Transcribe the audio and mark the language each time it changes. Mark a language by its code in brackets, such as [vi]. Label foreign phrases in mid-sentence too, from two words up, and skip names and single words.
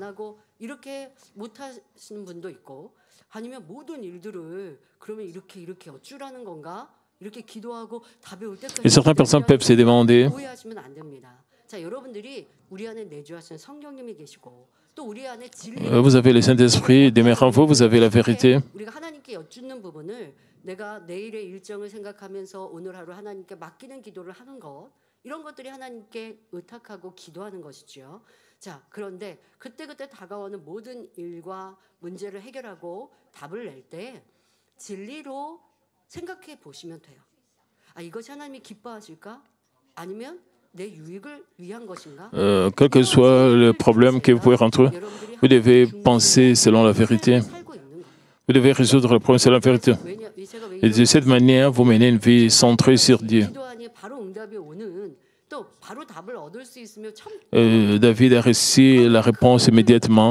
[fr] Et certaines personnes peuvent se demander, vous avez le Saint-Esprit demeurant en vous, vous avez la vérité. [ko] 내가 내일의 일정을 생각하면서 오늘 하루 하나님께 맡기는 기도를 하는 것 이런 것들이 하나님께 의탁하고 기도하는 것이죠. 자, 그런데 그때그때 다가오는 모든 일과 문제를 해결하고 답을 낼 때 진리로 생각해 보시면 돼요. 아, 이것이 하나님이 기뻐하실까? 아니면 내 유익을 위한 것인가? [fr] Quel que soit le problème que vous pouvez rencontrer, vous devez penser selon la vérité. Vous devez résoudre le problème selon la vérité. Et de cette manière, vous menez une vie centrée sur Dieu. David a reçu la réponse immédiatement.